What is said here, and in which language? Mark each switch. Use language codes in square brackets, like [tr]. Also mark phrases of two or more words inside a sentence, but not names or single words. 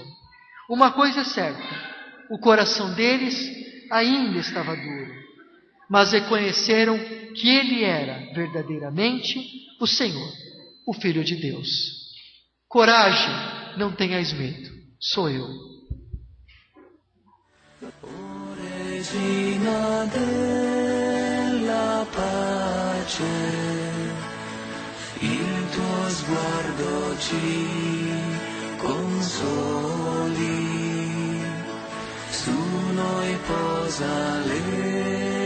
[pt] Uma coisa é certa: o coração deles ainda estava duro, mas reconheceram que Ele era verdadeiramente o Senhor, o Filho de Deus. Coragem, não tenhais medo, sou eu. [it] Regina della pace, il tuo sguardo ci consoli, su noi posa